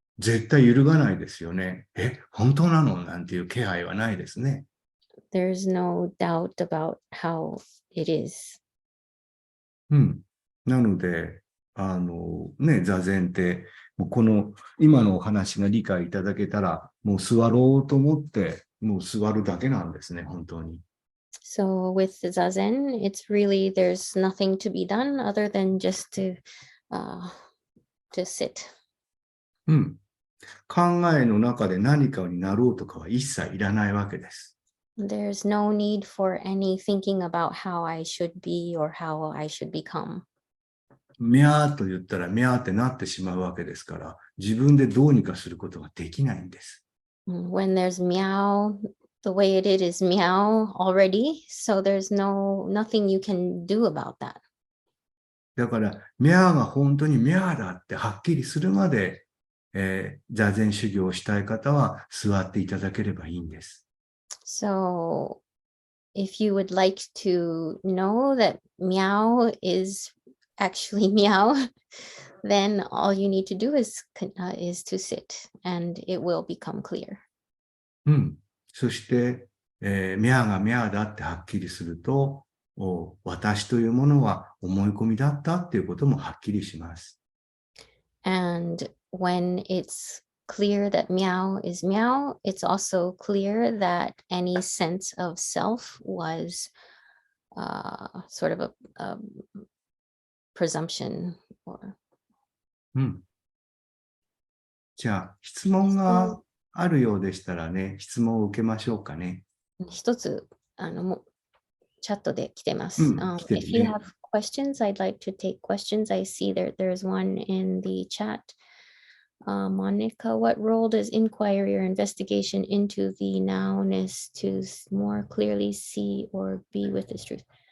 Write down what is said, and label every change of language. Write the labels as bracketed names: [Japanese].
[Japanese] 絶対揺るがないですよね。本当なのなんていう気配はないですね。 [English] There's no doubt about how it is. うん。 [Japanese] なので、座禅って、もうこの今のお話が理解いただけたら、もう座ろうと思って、もう座るだけなんですね、本当に。 [English] So with the Zazen, it's really, there's nothing to be done other than just to sit. うん。 [Japanese] 考えの中で何かになろうとかは一切いらないわけです。 [English] There's no need for any thinking about how I should be or how I should become. [Japanese] ミャーと言ったらミャーってなってしまうわけですから、自分でどうにかすることができないんです。 [English] When there's meow, the way it is meow already, so there's nothing you can do about that. [Japanese] だから、ミャーが本当にミャーだってはっきりするまで、座禅修行をしたい方は座っていただければいいんです。 [English] So if you would like to know that meow is actually meow, then all you need to do is to sit and it will become clear. うん。 [Japanese] そして、ミャーがミャーだってはっきりすると、私というものは思い込みだったっていうこともはっきりします。 [English] And when it's clear that meow is meow, it's also clear that any sense of self was sort of a presumption or うん。 [Japanese] じゃあ、質問があるようでしたらね、質問を受けましょうかね。一つチャットで来てます。来てるね。 [English] If you have questions, I'd like to take questions. I see there's one in the chat. Monica, what role does inquiry or investigation into the nowness to more clearly see or be with this truth?